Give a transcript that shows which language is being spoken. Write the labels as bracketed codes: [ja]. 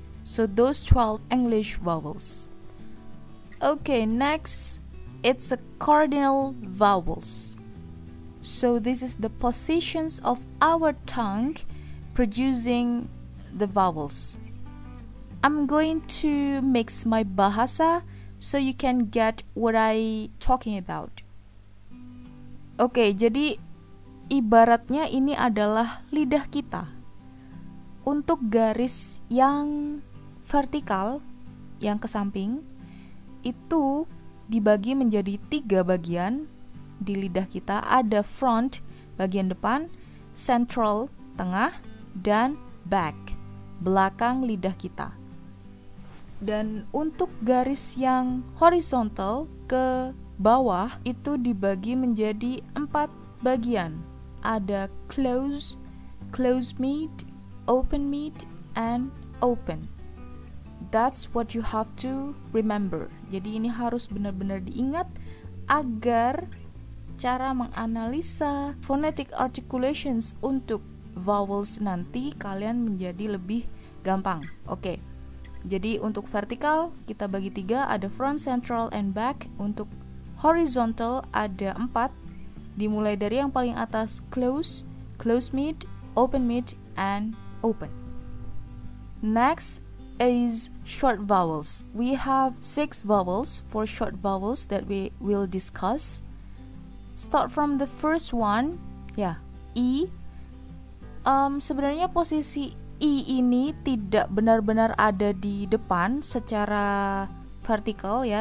[en] So those 12 English vowels. Okay, next it's a cardinal vowels. So this is the positions of our tongue producing the vowels. I'm going to mix my bahasa so you can get what I talking about. [id] Oke, jadi ibaratnya ini adalah lidah kita. Untuk garis yang vertikal, yang ke samping, itu dibagi menjadi 3 bagian. Di lidah kita ada front, bagian depan, central, tengah, dan back, belakang lidah kita. Dan untuk garis yang horizontal ke bawah itu dibagi menjadi 4 bagian. Ada close, close mid, open mid, and open. [en] That's what you have to remember. [id] Jadi ini harus benar-benar diingat agar cara menganalisa phonetic articulations untuk vowels nanti kalian menjadi lebih gampang. Oke. Jadi untuk vertikal kita bagi 3, ada front, central, and back. Untuk horizontal ada 4, dimulai dari yang paling atas close, close mid, open mid, and open. [en] Next is short vowels. We have 6 vowels for short vowels that we will discuss. Start from the first one, E. [id] Sebenarnya posisi I ini tidak benar-benar ada di depan secara vertikal ya.